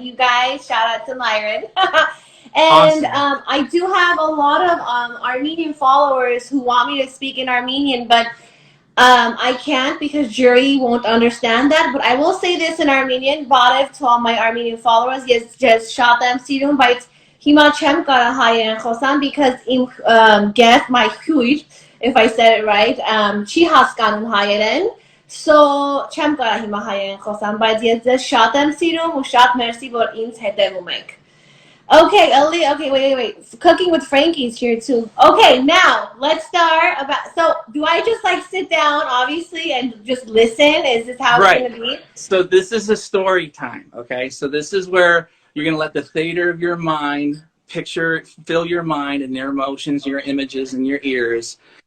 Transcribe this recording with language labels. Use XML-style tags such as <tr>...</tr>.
<en>You guys, shout out to Myron. And Awesome. I do have a lot of Armenian followers who want me to speak in Armenian, but I can't because Jurri won't understand that. But I will say this in Armenian.</en> <hy>Բարև</hy> <en>to all my Armenian followers. Yes, just</en> <hy>շատ եմ սիրում, բայց հիմա չեմ կարող հայերեն խոսամ</hy> <en>because</en> <hy>իմ</hy> <en>guest, my</en> <hy>հյուր,</hy> <en>if I said it right,</en> <hy>չի հասկանում հայերեն. So չեմ կարող հիմա հայերեն խոսամ, բայց ես ձեզ շատ եմ սիրում ու շատ մերսի, որ ինձ հետևում եք.</hy> <en>Okay, Ali. Okay, wait. Cooking with Frankie's here too. Okay, now let's start about. So, do I just like sit down, obviously, and just listen? Is this how it's Right. gonna be? So this is a story time. Okay. So this is where you're going to let the theater of your mind fill your mind and your emotions, your images, and your ears.</en>